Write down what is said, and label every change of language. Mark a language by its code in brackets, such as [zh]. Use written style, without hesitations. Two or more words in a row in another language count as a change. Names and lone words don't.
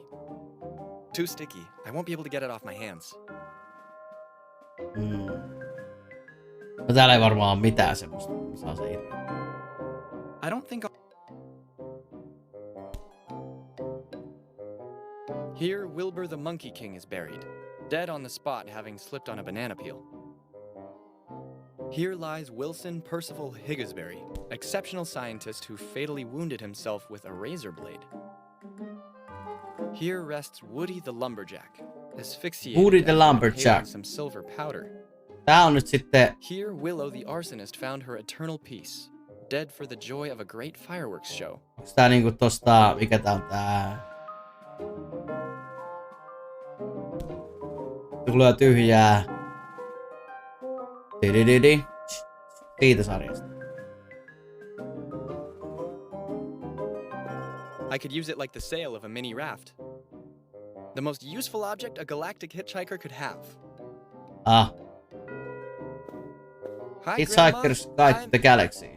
[en] Too sticky. I won't be able to get it off my hands. [fi] No täällä ei varmaan ole mitään semmoista, saa se irti. [en] I don't think Here, Wilbur the Monkey King is buried, dead on the spot having slipped on a banana peel. Here lies Wilson Percival Higgsbury, exceptional scientist who fatally wounded himself with a razor blade. Here rests Woody the Lumberjack, asphyxiated Woody the after Lumberjack. inhaling some silver powder. [fi] Tää on nyt sitten... [en] Here Willow the arsonist found her eternal peace, dead for the joy of a great fireworks show. [fi] Onks tää niinku tosta... Mikä tää on tää... Tulee tyhjää. Didididi. Siitä sarjasta. [en] I could use it like the sail of a mini raft. The most useful object a galactic hitchhiker could have. Ah. Hi, Hitchhiker's Grandma. Guide to the Galaxy.